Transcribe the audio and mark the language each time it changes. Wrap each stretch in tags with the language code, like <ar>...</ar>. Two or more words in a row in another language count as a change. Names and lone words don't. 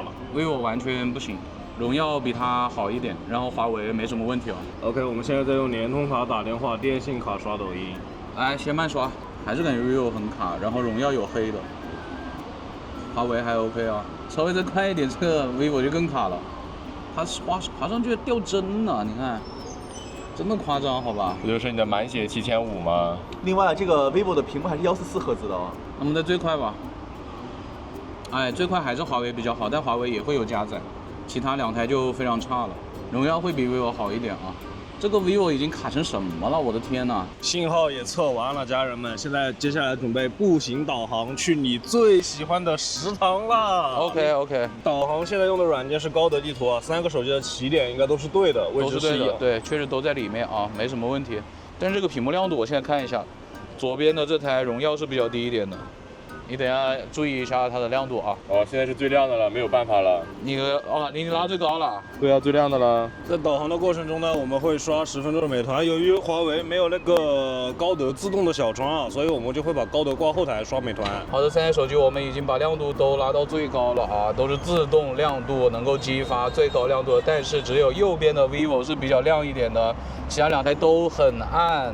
<zh>，vivo 完全不行，榮耀比它好一點，然後華為沒什麼問題啊。 OK， 我們現在在用聯通卡打電話，電信卡刷抖音。來，先慢刷，還是感覺 vivo 很卡，然後榮耀有黑的。華為還 OK 啊，稍微再快一點，這個 vivo 就更卡了，它滑上去掉幀了，你看，真的誇張，好吧？不就是你的滿血7500嗎？另外，这个 vivo 的屏幕還是144赫茲的哦。那麼在最快吧？哎，最快還是華為比較好，但華為也會有加載，其他兩台就非常差了。榮耀會比 vivo 好一點啊。這個 vivo 已經卡成什麼了？我的天吶！信號也測完了，家人們，現在接下來準備步行導航去你最喜歡的食堂啦。 OK。導航現在用的軟件是高德地圖啊，3個手機的起點應該都是對的，位置是一樣。對，確實都在裡面啊，沒什麼問題。但是這個屏幕亮度，我現在看一下，左邊的這台榮耀是比較低一點的。你等一下注意一下它的亮度啊！哦，現在是最亮的了，沒有辦法了。你拉最高了。對啊，最亮的了。在導航的過程中呢，我們會刷10分鐘的美團。由於華為沒有那個高德自動的小窗啊，所以我們就會把高德掛後台刷美團。好的，3台手機我們已經把亮度都拉到最高了啊，都是自動亮度能夠激發最高亮度的，但是只有右邊的 vivo 是比較亮一點的，其他兩台都很暗。</zh>